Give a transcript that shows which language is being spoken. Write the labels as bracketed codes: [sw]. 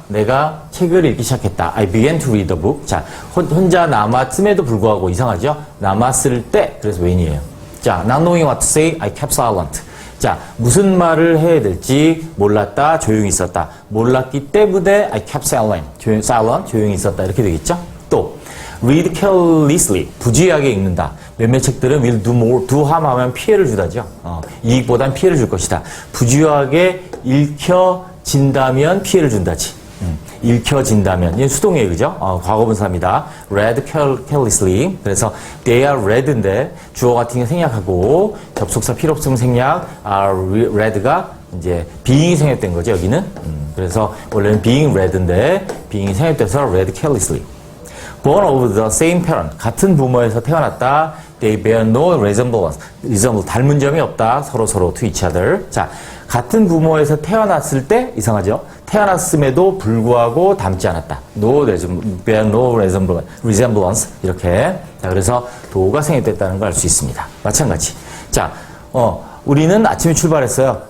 [ko] 내가 책을 읽기 시작했다. [en] I began to read the book. [ko] 자, 혼자 남았음에도 불구하고 이상하죠? 남았을 때, 그래서 when이에요. [en] 자, not knowing what to say, I kept silent. [ko] 자, 무슨 말을 해야 될지 몰랐다, 조용히 있었다. 몰랐기 때문에 [en] I kept silent, [ko] 조용히 있었다. 이렇게 되겠죠? 또, [en] read carelessly, [ko] 부주의하게 읽는다. 몇몇 책들은 will [en] do more, do harm [ko] 하면 피해를 주다죠. 이익보단 피해를 줄 것이다. 부주의하게 읽혀진다면 피해를 준다지. 읽혀진다면. 이건 수동이에요, 그죠? 과거분사입니다. [en] read carelessly. [ko] 그래서 they are read인데 주어 같은 게 생략하고 접속사 필요 없으면 생략, are read가 이제 being이 생략된 거죠, 여기는. 그래서 원래는 [en] being read [ko] 인데 being이 생략돼서 [en] read carelessly. born of the same parent. [ko] 같은 부모에서 태어났다. [en] They bear no resemblance. [ko] 닮은 점이 없다. 서로 [en] to each other. [ko] 자, 같은 부모에서 태어났을 때 이상하죠? 태어났음에도 불구하고 닮지 않았다. [en] bear no resemblance. [ko] 이렇게. 자, 그래서 도가 생략됐다는 걸 알 수 있습니다. 마찬가지. 자, 우리는 아침에 출발했어요.